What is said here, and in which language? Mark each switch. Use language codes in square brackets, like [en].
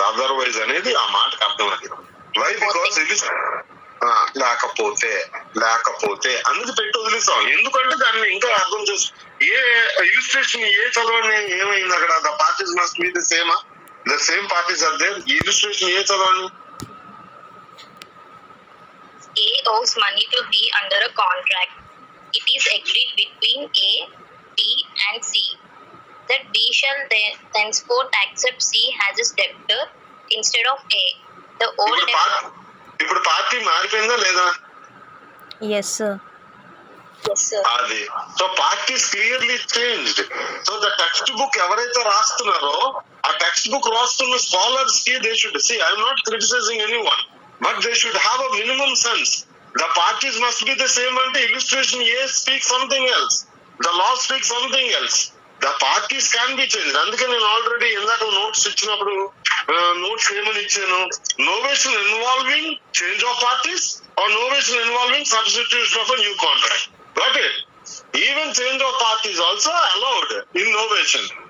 [te] Otherwise అనేది ఆ మాటకు అర్థం అది. వై? బికాస్ ఇది లేకపోతే అందుకు పెట్టి వదిలేస్తాం. ఎందుకంటే దాన్ని ఇంకా అర్థం చేసు ఏ ఇలిస్ట్రేషన్ ఏ చదవండి ఏమైంది అక్కడ? [en] The parties must be the same, the same parties are there. [te] Illustration ఏ చదవండి? [en] A owes money to B under a contract. It is agreed between A, B and C that B shall thenceforth accept C as his debtor instead of A. The old [te] ఇప్పుడు party మారిపోయిందా లేదా? [en] Yes sir. Yes, sir. అది so parties clearly changed. [te] So the text book ఎవరైతే రాస్తున్నారో ఆ text book రాస్తున్న scholars కి [en] They should see, I'm not criticizing anyone, but they should have a minimum sense. The parties must be the same అంటే illustration A speak something else, the law speak something else. The parties can be change. [te] అందుకే నేను already ఇందాక notes ఇచ్చినప్పుడు notes ఏమని ఇచ్చాను? [en] Novation involving change of parties or novation involving substitution of a new contract. Got it? Even change of parties also allowed in novation.